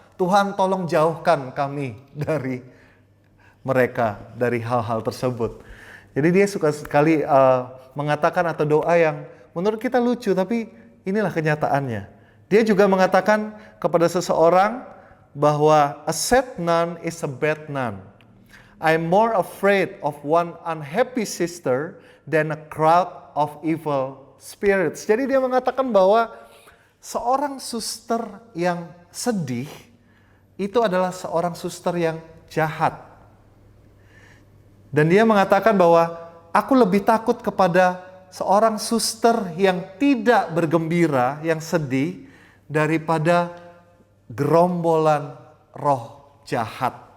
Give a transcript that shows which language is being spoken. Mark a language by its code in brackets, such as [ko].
[id] Tuhan, tolong jauhkan kami dari mereka, dari hal-hal tersebut. Jadi dia suka sekali mengatakan atau doa yang menurut kita lucu, tapi inilah kenyataannya. Dia juga mengatakan kepada seseorang bahwa [en] a sad nun is a bad nun. I'm more afraid of one unhappy sister than a crowd of evil spirits. [id] Jadi dia mengatakan bahwa seorang suster yang sedih itu adalah seorang suster yang jahat. Dan dia mengatakan bahwa aku lebih takut kepada seorang suster yang tidak bergembira, yang sedih, daripada gerombolan roh jahat.